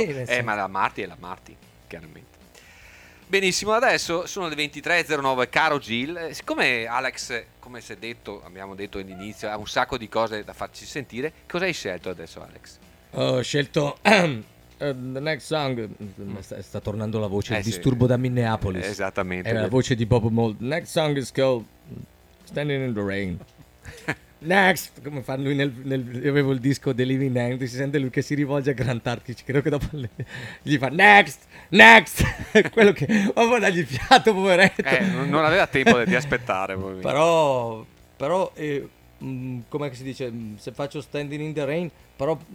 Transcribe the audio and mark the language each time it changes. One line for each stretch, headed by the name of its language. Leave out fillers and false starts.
Italian: Sì, ma la Martin è la Martin, chiaramente. Benissimo, adesso sono le 23.09, caro Gil, siccome Alex, come si è detto, abbiamo detto all'inizio, ha un sacco di cose da farci sentire, cosa hai scelto adesso, Alex? Ho scelto
English: The Next Song,
Italian: sta tornando la voce, il disturbo da Minneapolis. Esattamente. È la voce di Bob Mould.
English: The Next Song is called Standing in the Rain.
Italian: Next, come fa lui io avevo il disco The Living End, si sente lui che si rivolge a Grant Arkic, credo che dopo gli fa next, quello che, vabbè, dagli il fiato, poveretto. Non aveva tempo di aspettare. Però, come si dice, se faccio Standing in the Rain, però...